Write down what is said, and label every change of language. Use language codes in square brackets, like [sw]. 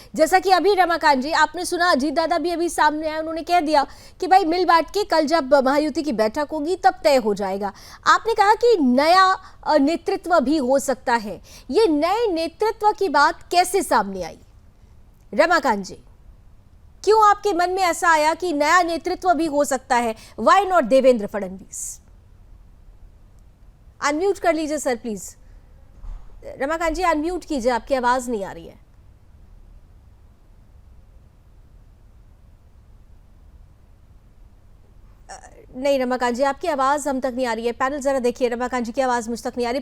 [hi] जैसा कि अभी रमाकांत जी आपने सुना, अजीत दादा भी अभी सामने आए, उन्होंने कह दिया कि भाई मिल बांट के कल जब महायुति की बैठक होगी तब तय हो जाएगा। आपने कहा कि नया नेतृत्व भी हो सकता है, ये नए नेतृत्व की बात कैसे सामने आई? रमाकांत जी, क्यों आपके मन में ऐसा आया कि नया नेतृत्व भी हो सकता है? [en] Why not Devendra Fadnavis? [hi] Unmute कर लीजिए sir please. Ramakant ji unmute कीजिए, आपकी आवाज नहीं आ रही है। नहीं रमाकांत जी, आपकी आवाज हम तक नहीं आ रही है। पैनल जरा देखिए, रमाकांत जी की आवाज मुझ तक नहीं आ रही।